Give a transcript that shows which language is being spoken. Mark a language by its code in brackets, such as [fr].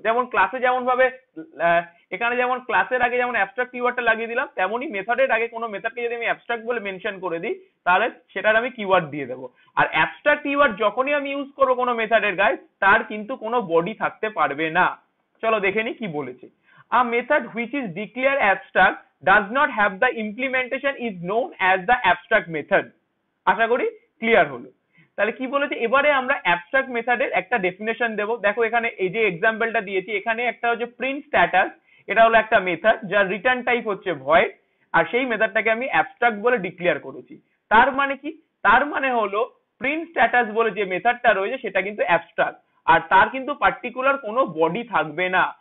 [bn] যেমন ক্লাসে যেমন ভাবে এখানে যেমন ক্লাসের আগে যেমন অ্যাবস্ট্রাক্ট কিওয়ার্ডটা লাগিয়ে দিলাম, তেমনই মেথডের আগে কোনো মেথডকে যদি আমি অ্যাবস্ট্রাক্ট বলে মেনশন করে দিই তাহলে সেটার আমি কিওয়ার্ড দিয়ে দেবো। আর অ্যাবস্ট্রাক্ট কিওয়ার্ড যখনই আমি ইউজ করবো কোনো মেথডের গায়ে, তার কিন্তু কোনো বডি থাকতে পারবে না। চলো দেখে নি কি বলেছে। [en] A method which is declared abstract does not have the implementation is known as the abstract method। [bn] আশা করি ক্লিয়ার হলো। তাহলে কি বলেছে, এবারে আমরা অ্যাবস্ট্রাক্ট মেথডের একটা ডেফিনেশন দেব। দেখো এখানে এই যে এক্সাম্পলটা দিয়েছি, এখানে একটা হচ্ছে প্রিন্ট স্ট্যাটাস, এটা হলো একটা মেথড যার রিটার্ন টাইপ হচ্ছে ভয়েড, আর সেই মেথডটাকে আমি অ্যাবস্ট্রাক্ট বলে ডিক্লেয়ার করেছি। তার মানে কি, তার মানে হলো প্রিন্ট স্ট্যাটাস বলে যে মেথডটা রয়েছে সেটা কিন্তু অ্যাবস্ট্রাক্ট, আর তার কিন্তু পার্টিকুলার কোনো বডি থাকবে না।